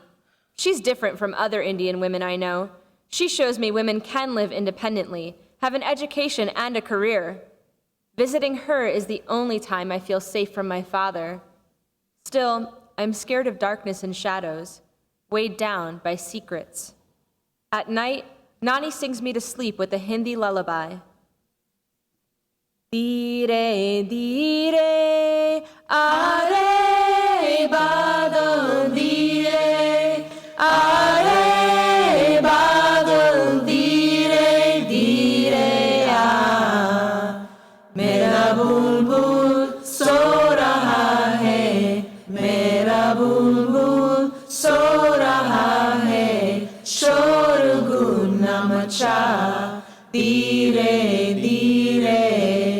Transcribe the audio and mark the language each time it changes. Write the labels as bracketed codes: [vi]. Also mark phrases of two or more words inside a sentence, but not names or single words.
[en] She's different from other Indian women I know. She shows me women can live independently, have an education and a career. Visiting her is the only time I feel safe from my father. Still, I'm scared of darkness and shadows, weighed down by secrets. At night, Nani sings me to sleep with a Hindi lullaby. [hi] धीरे, धीरे, आरे बादल, धीरे, आरे बादल, धीरे, धीरे, आ. मेरा बुलबुल सो रहा है, मेरा बुलबुल सो रहा है, शोरगुल न मचा, धीरे, धीरे.